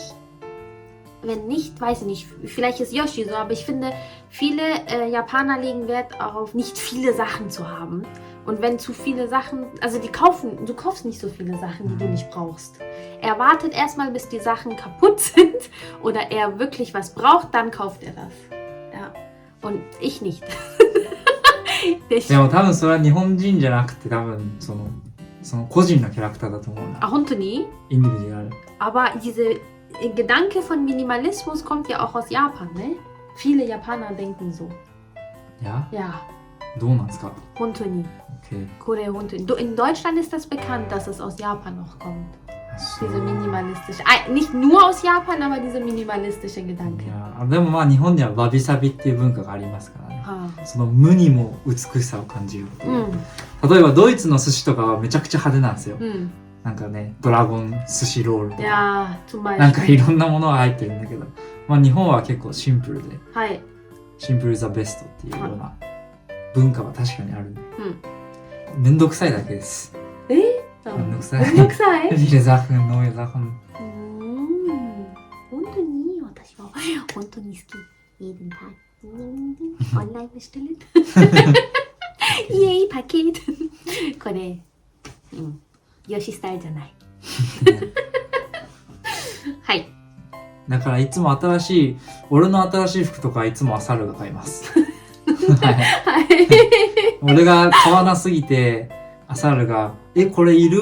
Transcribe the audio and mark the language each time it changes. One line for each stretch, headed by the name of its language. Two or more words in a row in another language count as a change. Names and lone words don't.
German: Wenn nicht, weiß ich nicht, vielleicht ist Yoshi so, aber ich finde, viele Japaner legen Wert darauf, nicht viele Sachen zu haben. Und wenn zu viele Sachen, also du kaufst nicht so viele Sachen, die du nicht brauchst. Er wartet erstmal, bis die Sachen kaputt sind oder er wirklich was braucht, dann kauft er das. Ja. Und ich nicht.
Japanese: でも多分それは日本人じゃなくて多分そのその個人のキャラクターだと思うな。本当に? インディビデュアル。
German: Aber diese Gedanke von Minimalismus kommt ja auch aus Japan, ne? Viele Japaner denken so.
Japanese: いや、
German: Ja,
Japanese: どうなんですか？本当に。
German: Okay. In Deutschland ist das bekannt, dass es aus Japan noch kommt.
Japanese: そう
German: Diese minimalistische, nicht nur aus Japan, aber diese minimalistische
Japanese: い
German: Gedanke.
Japanese: や、でもまあ日本にはわびさびっていう文化がありますからね。 Ha. その無にも美しさを感じるっていう。 Mm. 例えばドイツの寿司とかはめちゃくちゃ派手なんですよ。 Mm. なんかね、ドラゴン寿司ロールとか。
German: Ja, zum
Japanese: なんか
German: Beispiel.
Japanese: いろんなものが入ってるんだけど、まあ日本は結構シンプルで、 Hi.
English: simple the best
Japanese: っていうような文化は確かにあるんで。うん。めんどくさいだけです。めんどくさい。めんどくさい?
German: viele Sachen, neue Sachen.
Japanese: 本当に私は本当に好き。
German: jeden Tag. Online bestellen. Yay, Paket.
Japanese: これ、ヨシスタイルじゃない。はい。だからいつも俺の新しい服とかいつもアサルが買います。はい。はい。俺が買わなすぎて、アサルが、これいる？